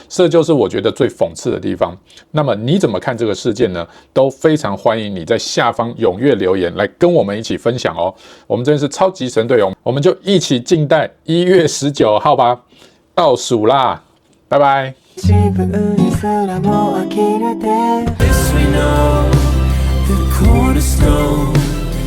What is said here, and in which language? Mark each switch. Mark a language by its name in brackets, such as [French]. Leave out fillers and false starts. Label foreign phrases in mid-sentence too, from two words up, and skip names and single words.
[Chinese] 这就是我觉得最讽刺的地方。那么你怎么看这个事件呢？都非常欢迎你在下方踊跃留言来跟我们一起分享哦。我们真的是超级神队友，我们就一起静待1月19号吧，倒数啦，拜拜。 [Japanese] 自分にすらも呆れて [English] This we know, the cornerstone